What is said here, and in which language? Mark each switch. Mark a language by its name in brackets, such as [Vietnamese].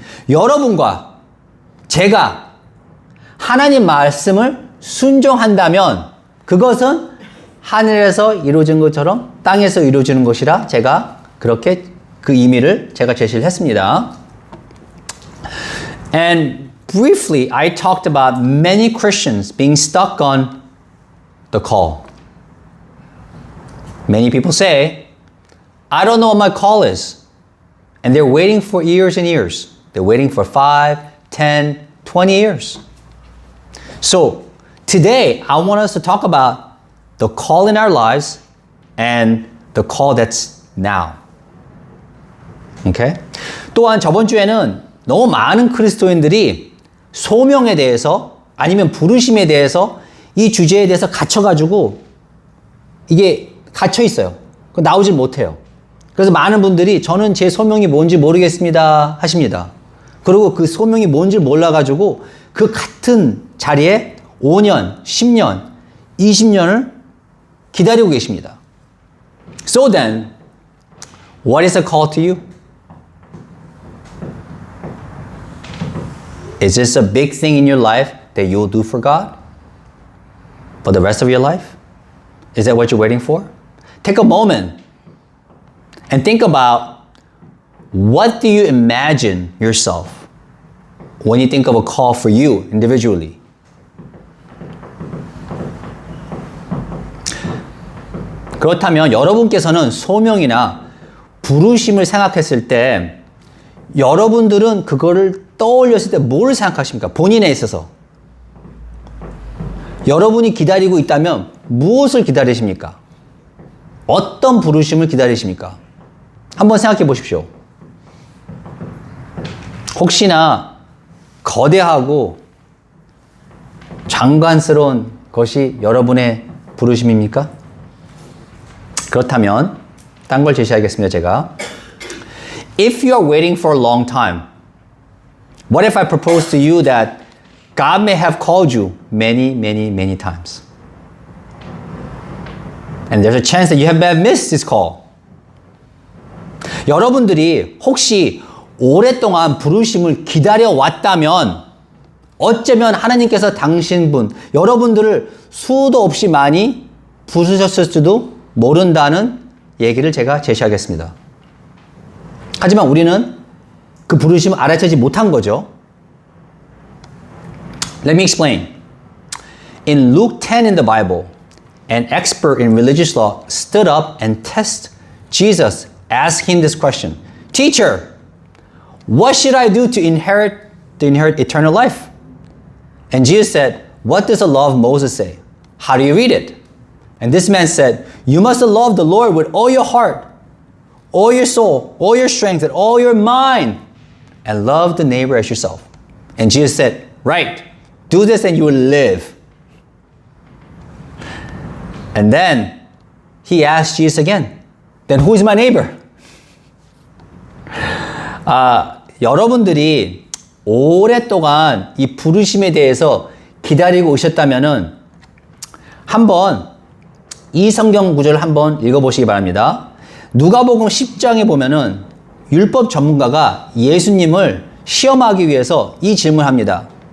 [Korean] 여러분과 제가 하나님 말씀을 순종한다면 그것은 하늘에서 이루어진 것처럼 땅에서 이루어지는 것이라 제가 그렇게 그 의미를 제가 제시를 했습니다. [English] And briefly, I talked about many Christians being stuck on the call. Many people say, I don't know what my call is. And they're waiting for years and years. They're waiting for 5, 10, 20 years. So today, I want us to talk about the call in our lives and the call that's now. Okay? [Korean] 또한 저번 주에는 너무 많은 그리스도인들이 소명에 대해서 아니면 부르심에 대해서 이 주제에 대해서 갇혀가지고 이게 갇혀 있어요. 나오질 못해요. 그래서 많은 분들이 저는 제 소명이 뭔지 모르겠습니다 하십니다. 그리고 그 소명이 뭔지 몰라가지고 그 같은 자리에 5년, 10년, 20년을 기다리고 계십니다. [English] So then, what is a call to you? Is this a big thing in your life that you'll do for God for the rest of your life? Is that what you're waiting for? Take a moment and think about what do you imagine yourself when you think of a call for you individually? [Korean] 그렇다면 여러분께서는 소명이나 부르심을 생각했을 때 여러분들은 그거를 떠올렸을 때 뭘 생각하십니까? 본인에 있어서. 여러분이 기다리고 있다면 무엇을 기다리십니까? 어떤 부르심을 기다리십니까? 한번 생각해 보십시오. 혹시나 거대하고 장관스러운 것이 여러분의 부르심입니까? 그렇다면 딴 걸 제시하겠습니다, 제가. [English] If you are waiting for a long time, what if I propose to you that God may have called you many, many, many times? And there's a chance that you have missed this call. [Korean] 여러분들이 혹시 오랫동안 부르심을 기다려왔다면 어쩌면 하나님께서 당신분, 여러분들을 수도 없이 많이 부르셨을지도 모른다는 얘기를 제가 제시하겠습니다. 하지만 우리는 그 부르심을 알아채지 못한 거죠. [English] Let me explain. In Luke 10 in the Bible, an expert in religious law stood up and tested Jesus, asking him this question. Teacher, what should I do to inherit eternal life? And Jesus said, what does the law of Moses say? How do you read it? And this man said, you must love the Lord with all your heart, all your soul, all your strength, and all your mind, and love the neighbor as yourself. And Jesus said, right, do this and you will live. And then he asked Jesus again, then who is my neighbor? [Korean] 여러분들이 오랫동안 이 부르심에 대해서 기다리고 오셨다면은 한번 이 성경 구절을 한번 읽어보시기 바랍니다. 누가복음 10장에 보면은 율법 전문가가 예수님을 시험하기 위해서 이 질문을 합니다.